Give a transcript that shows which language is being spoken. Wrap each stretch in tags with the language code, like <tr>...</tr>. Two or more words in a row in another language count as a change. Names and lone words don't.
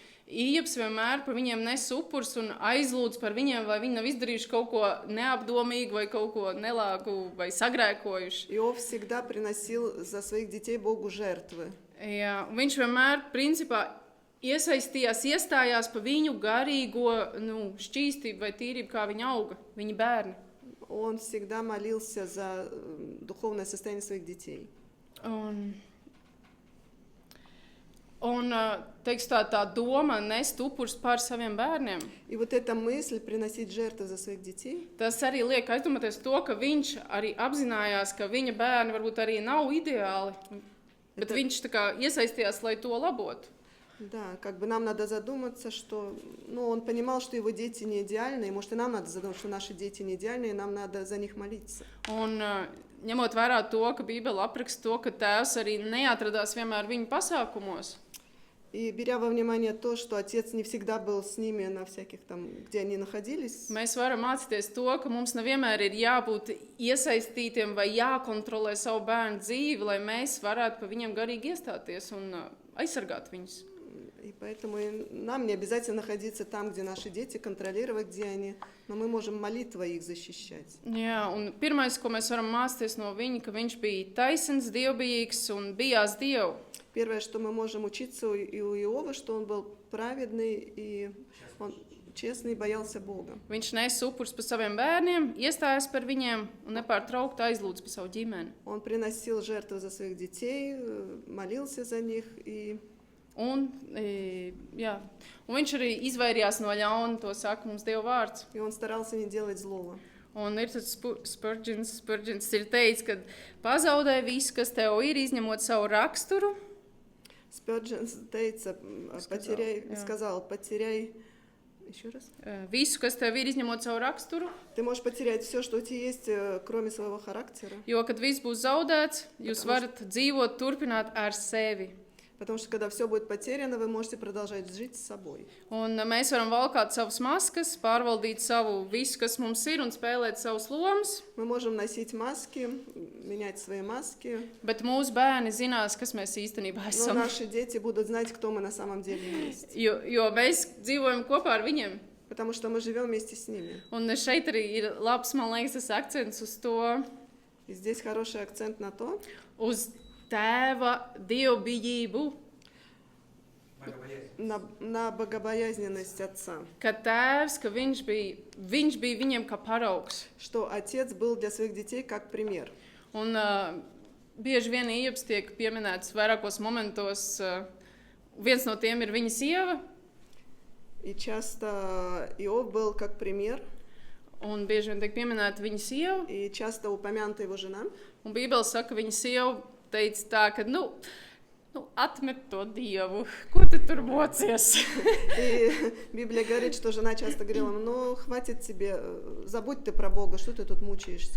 <lv>Ījabs vienmēr par viņiem nes upurs un aizlūdz par viņiem, vai viņi nav izdarījuši kaut ko neapdomīgu vai kaut ko nelāgu vai sagrēkojuši.</lv> <ru>Иов всегда приносил за своих детей Богу жертвы.</ru> <lv>Jā, viņš vienmēr, principā, iestājās par viņu garīgo šķīstību vai tīrību, kā viņi auga, viņa bērni.</lv> <ru>Он всегда молился за духовное состояние своих детей.</ru> <lv>Un teiks, tā doma nest upurus pār saviem bērniem.</lv> <ru>И вот эта мысль приносить жертвы за своих детей,</ru> <lv>Tas arī liek aizdomāties to, ka viņš arī apzinājās, ka viņa bērni varbūt arī nav ideāli, bet viņš tā kā iesaistījās, lai to labotu.</lv> <ru>да, как бы нам надо задуматься, что, он понимал, что его дети не идеальны, и может и нам надо задуматься, что наши дети не идеальны, и нам надо за них молиться.</ru> <lv>Un ņemot vērā to, ka Bībele apraksta to, ka tēvs arī neatradās vienmēr viņu pasākumos.</lv> <ru>И беря во внимание то, что отец не всегда был с ними на всяких там, где они находились,</ru> <lv>Mēs varam mācīties to, ka mums nevienmēr ir jābūt iesaistītiem vai jākontrolē savu bērnu dzīvi, lai mēs varētu par viņiem garīgi iestāties un aizsargāt viņus.</lv> <ru>И поэтому нам не обязательно находиться там, где наши дети, контролировать, где они, но мы можем молитвой их защищать.</ru> <lv>Jā, un pirmais, ko mēs varam mācīties no viņa, ka viņš bija taisns, dievbijīgs un bijās Dievu.</lv> <ru>Первое, что мы можем учиться и у Иова, что он был праведный и он честный, боялся Бога.</ru> <lv>Viņš nesa upurus par saviem bērniem, iestājās par viņiem un nepārtraukti aizlūdz par savu ģimeni.</lv> <ru>Он приносил жертвы за своих детей, молился за них</ru> <lv>Un viņš arī izvairījās no ļauna, to saka mums Dieva vārds.</lv> <ru>и он старался не делать злого.</ru> <lv>Un ir tāds Spurgeons ir teicis, ka pazaudē visu, kas tev ir, izņemot savu raksturu.</lv> <ru>Спёрджен сказал, потеряй, еще раз.</ru> <lv>Visu, kas tev ir, izņemot savu raksturu.</lv> <ru>Ты можешь потерять все, что у тебя есть, кроме своего характера.</ru> <lv>Jo, kad viss būs zaudēts, jūs varat dzīvot, turpināt ar sevi.</lv> <ru>Потому что когда все будет потеряно, вы можете продолжать жить с собой.</ru> <lv>Un mēs varam valkāt savas maskas, pārvaldīt savu visu, kas mums ir, un spēlēt savus lomas.</lv> <ru>Мы можем носить маски, менять свои маски.</ru> <lv>Bet mūsu bērni zinās, kas mēs īstenībā</lv> <ru>Но</ru> <lv>esam.</lv> <ru>наши дети будут знать, кто мы на самом деле есть.</ru> <lv>Jo mēs dzīvojam kopā ar viņiem.</lv> <ru>Потому что мы живем вместе с ними.</ru> <lv>Un šeit arī ir labs, man liekas, tas akcents uz to,</lv> <ru>И здесь хороший акцент на то,</ru> <lv>uz tēva dievbijību,</lv> <ru>на богобоязненность отца.</ru> <lv>ka tēvs, ka viņš bija viņiem kā paraugs.</lv> <ru>Что отец был для своих детей как пример.</ru> <lv>Un bieži vien Iobs tiek pieminēts vairākos momentos. Viens no tiem ir viņa sieva.</lv> <ru>И часто Иов был как пример.</ru> <lv>Un bieži vien tiek pieminēta viņa sieva.</lv> <ru>И часто упомянута его жена.</ru> <lv>Un Bībele saka, ka viņa sieva teica tā, ka, atmet to Dievu, ko tu tur mocies?</lv> <ru>И Библия говорит, что жена часто говорила, хватит тебе, забудь ты про Бога, что ты тут мучаешься.</ru>